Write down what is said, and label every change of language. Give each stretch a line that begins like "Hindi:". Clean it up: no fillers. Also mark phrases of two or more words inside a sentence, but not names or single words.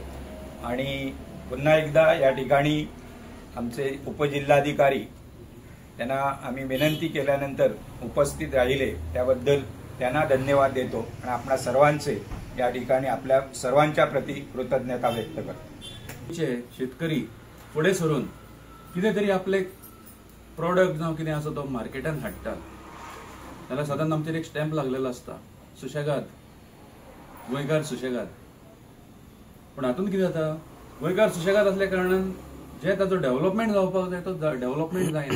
Marathi: आणि पुन्हा एकदा या ठिकाणी आमचे उपजिल्हाधिकारी त्यांना आम्ही विनंती केल्यानंतर उपस्थित राहिले त्याबद्दल त्यांना धन्यवाद देतो. आणि आपल्या सर्वांचे या ठिकाणी आपल्या सर्वांच्या प्रती कृतज्ञता व्यक्त करतो.
Konkani: शेतकरी पुढे सरून कितें तरी आपले प्रोडक्ट जावं कितें आसा तो मार्केटान हाडटा जाल्यार सदांच आमचेर एक स्टॅम्प लागलेलो आसता, सुशेगाद, गोंयकार सुशेगाद. पूण हातूंत कितें जाता, गोंयकार सुशेगाद असल्या कारणान जे ताचो डेव्हलपमेंट जावपाक जाय तो डेव्हलपमेंट जायना.